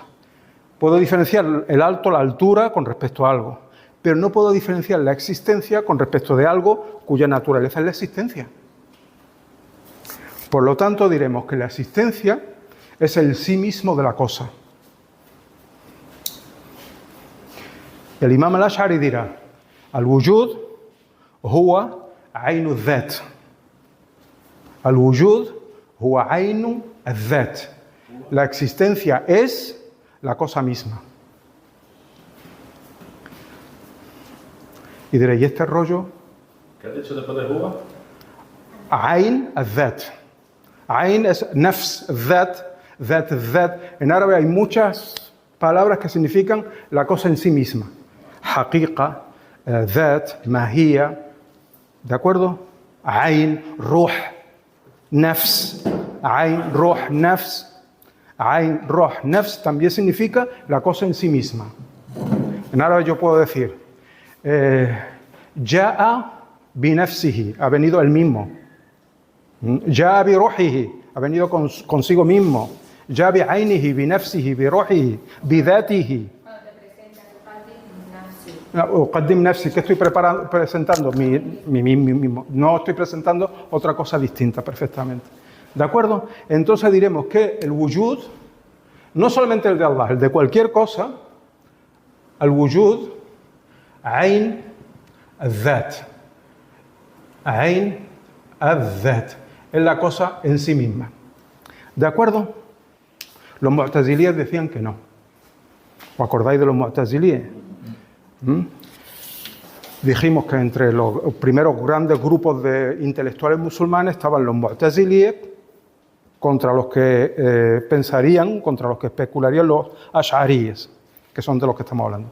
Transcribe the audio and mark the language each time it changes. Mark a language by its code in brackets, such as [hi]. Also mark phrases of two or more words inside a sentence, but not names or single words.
[es] Puedo diferenciar el alto, la altura con respecto a algo, pero no puedo diferenciar la existencia con respecto de algo cuya naturaleza es la existencia. Por lo tanto, diremos que la existencia es el sí mismo de la cosa. El Imam al-Ash'ari dirá, [ar] الوجود هو عين ذات. الوجود هو عين ذات. [es] La existencia es la cosa misma. Y diré, ¿y este rollo? ¿Qué has dicho después de Juba? [ar] عين الذات عين es نفس ذات ذات. [es] En árabe hay muchas palabras que significan la cosa en sí misma. [ar] حقيقة ذات ماهية. [es] ¿De acuerdo? [ar] عين روح نفس. عين روح نفس عين روح نفس [es] también significa la cosa en sí misma. En árabe yo puedo decir, [ar] جاء بنفسه, [es] ha venido él mismo. [ar] جاء بروحه, [es] ha venido consigo mismo. [ar] جاء بعينه بنفسه بروحه بذاته. [es] Cuando te presentas, [ar] أقدم نفسي. أقدم نفسي, [es] ¿qué estoy presentando? Mi mismo. No estoy presentando otra cosa distinta, perfectamente. ¿De acuerdo? Entonces diremos que el wujud, no solamente el de Allah, el de cualquier cosa, el wujud, [ar] عين الذات. عين الذات. [es] Es la cosa en sí misma. ¿De acuerdo? Los mu'tazilíes decían que no. ¿Os acordáis de los mu'tazilíes? Dijimos que entre los primeros grandes grupos de intelectuales musulmanes estaban los mu'tazilíes, contra los que pensarían, contra los que especularían los ash'aríes, que son de los que estamos hablando.